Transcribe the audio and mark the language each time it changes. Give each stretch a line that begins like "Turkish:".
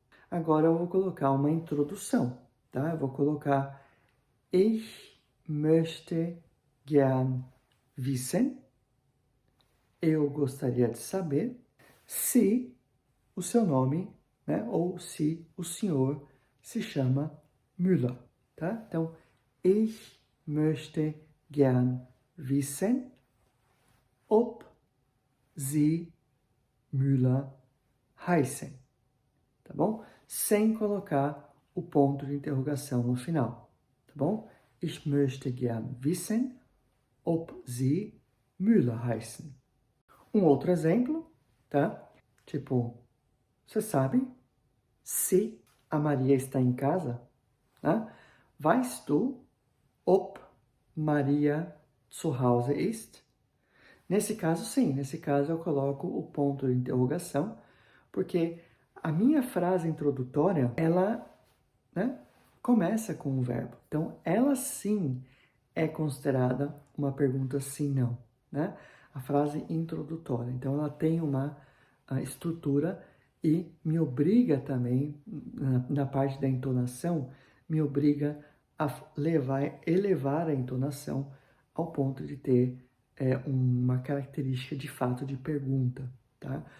Portuguese: Agora eu vou colocar uma introdução, tá? Eu vou colocar
German: Ich möchte gern wissen.
Portuguese: Eu gostaria de saber se o seu nome, né? Ou se o senhor se chama Müller, tá? Então,
German: ich möchte gern wissen, ob Sie Müller heißen,
Portuguese: tá bom? Sem colocar o ponto de interrogação no final, tá bom?
German: Ich möchte gern wissen, ob Sie Müller heißen.
Portuguese: Um outro exemplo, tá? Tipo, Você sabe? Se a Maria está em casa, né?
German: Weißt du, ob Maria zu Hause ist?
Portuguese: Nesse caso, sim. Nesse caso, eu coloco o ponto de interrogação, porque a minha frase introdutória, ela, né, começa com um verbo. Então, ela sim é considerada uma pergunta sim-não, né? A frase introdutória. Então, ela tem uma estrutura e me obriga também, na parte da entonação, me obriga a elevar a entonação ao ponto de ter uma característica de fato de pergunta, tá?